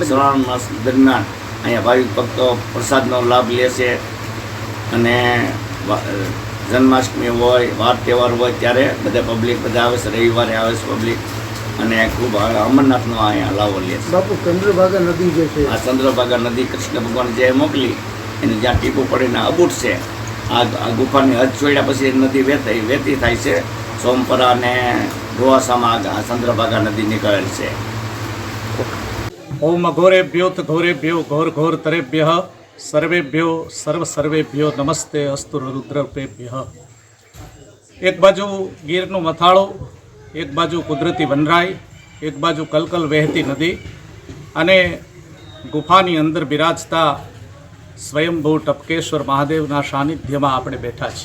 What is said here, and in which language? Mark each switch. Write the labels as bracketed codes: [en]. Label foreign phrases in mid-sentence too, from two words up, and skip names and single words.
[gu] શ્રાવણ માસ દરમિયાન અહીંયા ભાવિક ભક્તો પ્રસાદનો લાભ લે છે અને જન્માષ્ટમી હોય, વાર તહેવાર હોય ત્યારે બધા પબ્લિક બધા આવે છે, રવિવારે આવે છે પબ્લિક અને ખૂબ અમરનાથનો અહીંયા લાવો લે છે। બાપુ ચંદ્રભાગા નદી જે છે, આ ચંદ્રભાગા નદી કૃષ્ણ ભગવાન જે મોકલી એને જ્યાં ટીપું પડીને અબૂટ છે, આ ગુફાની હદ ચોડ્યા પછી નદી વહેતી થાય છે। સોમપરા અને રોવાસામાં આ ચંદ્રભાગા નદી નીકળેલ છે। [sa] ओम घोरेभ्यो घोरेभ्यो घोर घोर तरेभ्य સર્વેભ્યો સર્વેભ્યો નમસ્તે અસ્તુ રુદ્રપેભ્ય. [gu] એક બાજુ ગીરનું મથાળું, એક બાજુ કુદરતી વનરાઈ, એક બાજુ કલકલ વહેતી નદી અને ગુફાની અંદર બિરાજતા સ્વયંભૂ ટપકેશ્વર મહાદેવના સાનિધ્યમાં આપણે બેઠા છીએ.